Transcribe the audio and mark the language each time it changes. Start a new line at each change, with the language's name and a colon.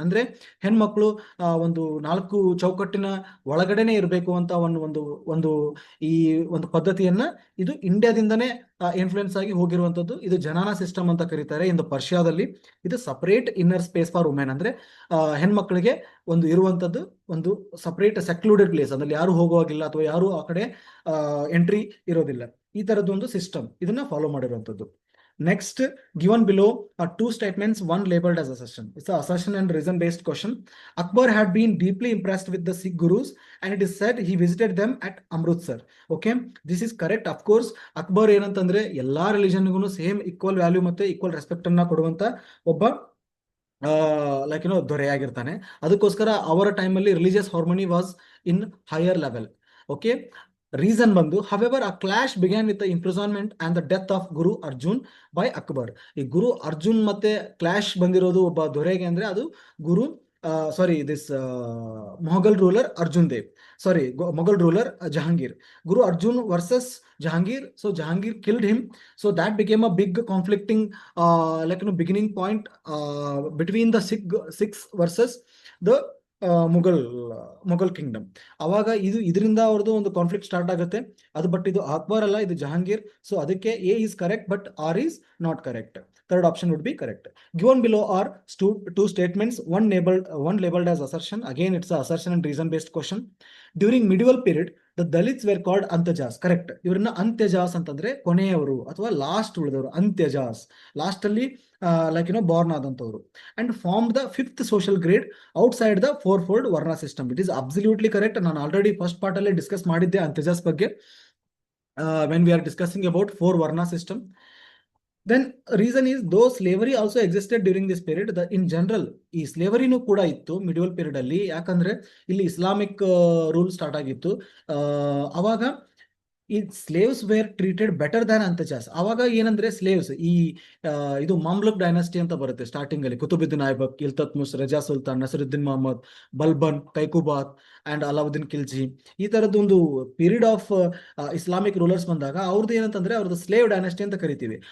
Kannada: ಅಂದ್ರೆ ಹೆಣ್ಮಕ್ಳು ಒಂದು 4 ಚೌಕಟ್ಟಿನ ಒಳಗಡೆನೆ ಇರಬೇಕು ಅಂತ ಒಂದು ಒಂದು ಈ ಒಂದು ಪದ್ಧತಿಯನ್ನ ಇದು ಇಂಡಿಯಾದಿಂದನೇ ಇನ್ಫ್ಲುಯೆನ್ಸ್ ಆಗಿ ಹೋಗಿರುವಂತದ್ದು. ಇದು ಜನಾನ ಸಿಸ್ಟಮ್ ಅಂತ ಕರೀತಾರೆ. ಇಂದು ಪರ್ಷಿಯಾದಲ್ಲಿ ಇದು
English: Separate inner space for women.
Kannada: ಅಂದ್ರೆ ಹೆಣ್ಮಕ್ಳಿಗೆ ಒಂದು ಇರುವಂತದ್ದು ಒಂದು ಸಪರೇಟ್ ಸೆಕ್ಲೂಡೆಡ್ ಪ್ಲೇಸ್, ಅದ್ರಲ್ಲಿ ಯಾರು ಹೋಗುವಾಗಿಲ್ಲ ಅಥವಾ ಯಾರು ಆ ಕಡೆ ಎಂಟ್ರಿ ಇರೋದಿಲ್ಲ. ಈ ತರದೊಂದು ಸಿಸ್ಟಮ್ ಇದನ್ನ ಫಾಲೋ ಮಾಡಿರುವಂತದ್ದು.
English: Next, given below are 2 statements, one labeled as assertion. It's an assertion and reason based question. Akbar had been deeply impressed with the Sikh Gurus and it is said he visited them at Amritsar. Okay, this is correct. Of course,
Kannada: Akbar ಏನಂತಂದ್ರೆ ಎಲ್ಲಾ ರಿಲಿಜನ್ಗೂ same equal value ಮತ್ತೆ equal respect ಅನ್ನ ಕೊಡುವಂತ ಒಬ್ಬ like ದೊರೆಯಾಗಿರ್ತಾನೆ. ಅದಕ್ಕೋಸ್ಕರ ಅವರ ಟೈಮಲ್ಲಿ
English: Religious harmony was in higher level. Okay,
Kannada: reason ಬಂದು
English: however a clash began with the imprisonment and the death of Guru Arjun by Akbar.
Kannada: ಈ ಗುರು ಅರ್ಜುನ್ ಮತ್ತೆ ಕ್ಲಾಶ್ ಬಂದಿರೋದು ಒಬ್ಬ ದೊರೆಗೆ ಅಂದ್ರೆ ಅದು ಗುರು this Mughal ruler Arjun Dev, Mughal ruler Jahangir.
English: Guru Arjun versus Jahangir. So Jahangir killed him. So that became a big conflicting beginning point between the Sikhs versus the Mughal kingdom.
Kannada: ಅವಾಗ ಇದರಿಂದ ಅವ್ರದ್ದು ಒಂದು ಕಾನ್ಫ್ಲಿಕ್ಟ್ ಸ್ಟಾರ್ಟ್ ಆಗುತ್ತೆ. ಅದು ಬಟ್ ಇದು ಅಕ್ಬರ್ ಅಲ್ಲ, ಇದು ಜಹಾಂಗೀರ್.
English: So ಅದಕ್ಕೆ A is correct but R is not correct. Third option would be correct. Given below are two statements, one labeled as assertion. Again, it's a assertion and reason based question. During medieval period, the Dalits were called Antyajas. Correct.
Kannada: ಇವ್ರನ್ನ ಅಂತ್ಯಜಾಸ್ ಅಂತಂದ್ರೆ ಕೊನೆಯವರು ಅಥವಾ last ಉಳಿದವರು. ಅಂತ್ಯಜಾಸ್ last ಅಲ್ಲಿ Born ಆದಂತವರು.
English: And form the 5th social grade outside the 4-fold varna system. It is absolutely correct.
Kannada: ನಾನು already first part ಅಲ್ಲಿ discuss ಮಾಡಿದ್ದೆ ಅಂತ್ಯಜಾಸ್ ಬಗ್ಗೆ
English: when we are discussing about 4 varna system. Then reason is though slavery also existed during this period, in general
Kannada: ಈ ಸ್ಲೇವರಿನೂ ಕೂಡ ಇತ್ತು medieval period ಅಲ್ಲಿ. ಯಾಕಂದ್ರೆ ಇಲ್ಲಿ ಇಸ್ಲಾಮಿಕ್ ರೂಲ್ ಸ್ಟಾರ್ಟ್ ಆಗಿತ್ತು. ಅವಾಗ ಈ
English: Slaves were treated better than ಅಂತಜಾಸ್.
Kannada: ಅವಾಗ ಏನಂದ್ರೆ ಸ್ಲೇವ್ಸ್ ಇದು ಮಾಮ್ಲುಕ್ ಡೈನಾಸ್ಟಿ ಅಂತ ಬರುತ್ತೆ ಸ್ಟಾರ್ಟಿಂಗ್ ಅಲ್ಲಿ. ಕುತುಬುದ್ದೀನ್ ಐಬಕ್, ಇಲ್ತತ್ಮಿಶ್, ರಜಾ ಸುಲ್ತಾನ್, ನಸರುದ್ದೀನ್ ಮೊಹಮ್ಮದ್, ಬಲ್ಬನ್, ಕೈಕುಬಾತ್ ಅಂಡ್ ಅಲಾವುದ್ದೀನ್ ಖಿಲ್ಜಿ, ಈ ತರದೊಂದು ಪೀರಿಯಡ್ ಆಫ್ ಇಸ್ಲಾಮಿಕ್ ರೂಲರ್ಸ್ ಬಂದಾಗ ಅವ್ರದ್ದು ಏನಂತಂದ್ರೆ ಅವ್ರದ್ದು ಸ್ಲೇವ್ ಡೈನಾಸ್ಟಿ ಅಂತ ಕರಿತೀವಿ.